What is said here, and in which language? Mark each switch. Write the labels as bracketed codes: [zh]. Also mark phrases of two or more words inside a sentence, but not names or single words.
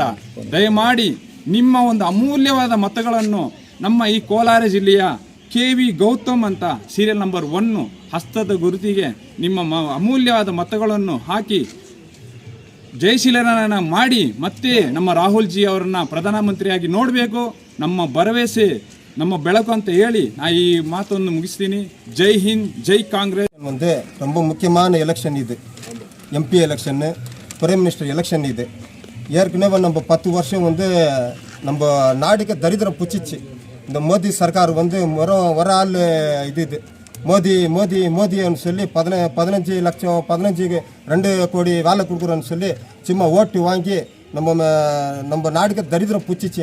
[kn] ದಯಮಾಡಿ ನಿಮ್ಮ ಒಂದು ಅಮೂಲ್ಯವಾದ ಮತಗಳನ್ನು ನಮ್ಮ ಈ ಕೋಲಾರ ಜಿಲ್ಲೆಯ KV ಗೌತಮ್ ಅಂತ [en] serial number [kn] 1 ಹಸ್ತದ ಗುರುತಿಗೆ ನಿಮ್ಮ ಅಮೂಲ್ಯವಾದ ಮತಗಳನ್ನು ಹಾಕಿ ಜಯಶೀಲರನ್ನ ಮಾಡಿ ಮತ್ತೆ ನಮ್ಮ ರಾಹುಲ್ ಜಿ ಅವರನ್ನ ಪ್ರಧಾನಮಂತ್ರಿಯಾಗಿ ನೋಡಬೇಕು. ನಮ್ಮ ಭರವಸೆ ನಮ್ಮ ಬೆಳಕು ಅಂತ ಹೇಳಿ நான் ಈ ಮಾತನ್ನು ಮುಗಿಸ್ತೀನಿ. [hi] जय हिंद, जय कांग्रेस. [ta] வந்து ரொம்ப முக்கியமான எலெக்ஷன் இது. MP எலெக்ஷன்னு, [en] prime minister election [ta] இது. ஏற்கனவே நம்ம 10 வருஷம் வந்து நம்ம நாடுக்கு தரித்திரம் புச்சிச்சு. இந்த மோடி சர்க்கார் வந்து ஒரு ஆள் இது மோதின்னு சொல்லி 15 லட்சம் 2 கோடி வேலை கொடுக்குறோன்னு சொல்லி சும்மா ஓட்டு வாங்கி நம்ம நாடுக்கு தரித்திரம் புச்சிச்சு.